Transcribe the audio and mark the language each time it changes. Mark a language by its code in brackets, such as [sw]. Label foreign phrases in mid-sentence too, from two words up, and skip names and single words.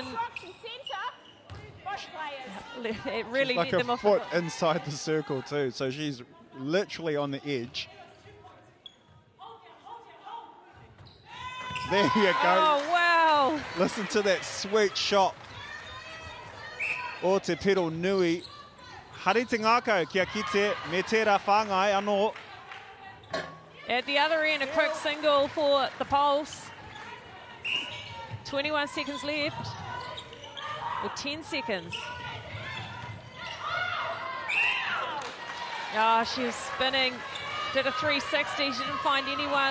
[en] Obstruction centre. Both players. It really She's like let them a off. foot inside the circle too, so she's literally on the edge. There you go. Oh, wow. Listen to that sweet shot. [mi] O te piro nui. Hari te ngākau kia kite, me tērā whāngai anō. [en] At the other end, a quick single for the Pulse. 21 seconds left. Or 10 seconds. Oh, she was spinning. Did a 360. She didn't find anyone.